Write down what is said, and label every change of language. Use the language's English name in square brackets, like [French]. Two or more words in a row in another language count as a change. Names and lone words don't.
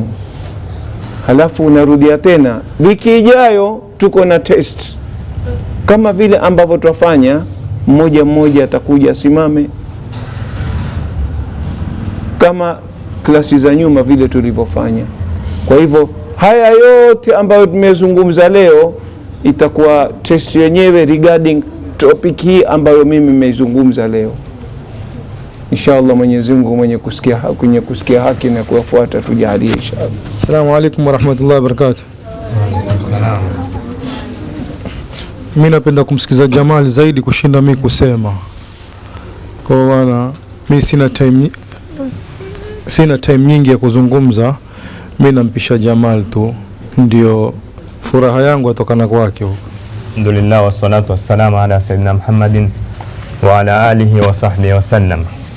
[Swahili] Halafu unarudia tena wiki ijayo, tuko na test kama vile ambavyo twafanya, mmoja atakuja asimame kama klasi za nyuma vile tulivyofanya. Kwa hivyo haya yote ambayo tumezungumza leo itakuwa test yenyewe [English] regarding topic [Swahili] hii ambayo mimi nimeizungumza leo. Inshallah Mwenyezi Mungu mwenye kusikia haki na kuwafuata tujalie inshallah. [Arabic] السلام عليكم ورحمة الله وبركاته. [Swahili] Mimi napenda kumsikiza Jamal zaidi kushinda mimi kusema. Kwa maana mimi sina time nyingi ya kuzungumza. Mimi nampisha Jamal tu, ndio furaha yangu atokana kwake. [Arabic] الحمد لله والصلاة والسلام على سيدنا محمد وعلى آله وصحبه وسلم.